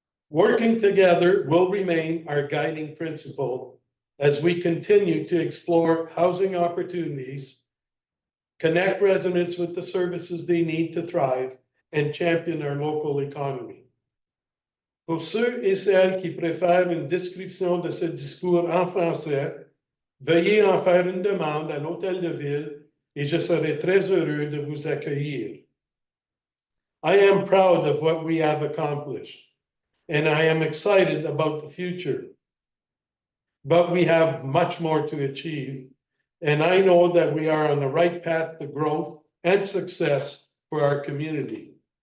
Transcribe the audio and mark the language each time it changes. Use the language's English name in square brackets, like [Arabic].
[English] Working together will remain our guiding principle as we continue to explore housing opportunities, connect residents with the services they need to thrive, and champion our local economy. [French] Pour ceux et celles qui préfèrent une description de ce discours en français, veuillez en faire une demande à l'Hôtel de Ville et je serai très heureux de vous accueillir. [English] I am proud of what we have accomplished, and I am excited about the future. But we have much more to achieve, and I know that we are on the right path to growth and success for our community.